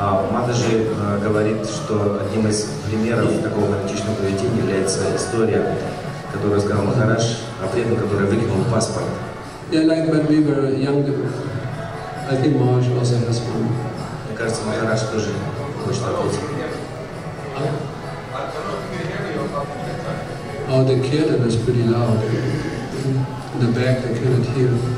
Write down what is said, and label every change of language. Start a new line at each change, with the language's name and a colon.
Russian: Матаджи говорит, что одним из примеров такого фанатичного поведения является история, которую рассказал Махарадж о преданном, который выкинул паспорт.
English: Yeah, like when we were young, I think Maharaj also has one.
Russian: Мне кажется, Махарадж тоже хочет ответить.
English: Oh, the kirtan is pretty loud. In the back they cannot hear.